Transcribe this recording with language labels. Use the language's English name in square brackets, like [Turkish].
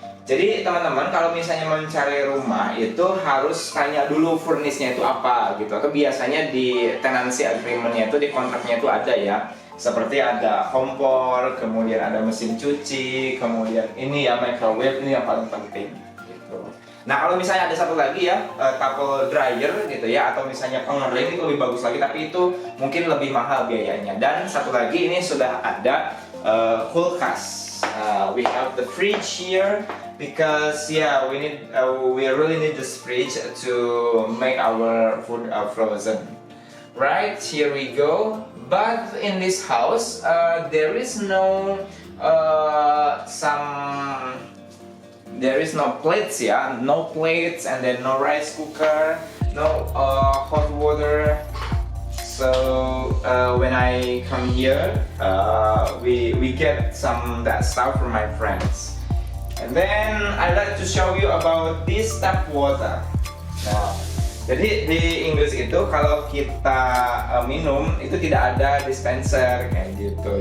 [Indonesian] Jadi teman-teman kalau misalnya mencari rumah itu harus tanya dulu furnishnya itu apa gitu, atau biasanya di tenancy agreementnya itu, di kontraknya itu ada ya, seperti ada kompor, kemudian ada mesin cuci, kemudian ini ya microwave, ini yang paling penting gitu. Nah kalau misalnya ada satu lagi ya, couple dryer gitu ya, atau misalnya pengering itu lebih bagus lagi, tapi itu mungkin lebih mahal biayanya. Dan satu lagi ini sudah ada kulkas. [English] We have the fridge here because we really need this fridge to make our food frozen. Right, here we go. But in this house, there is no some there is no plates, yeah, no plates, and then no rice cooker, no hot water. So when I come here, we get some that stuff from my friends. And then I like to show you about this tap water. [Indonesian] Nah, jadi di Inggris itu kalau kita minum itu tidak ada dispenser kayak gitu.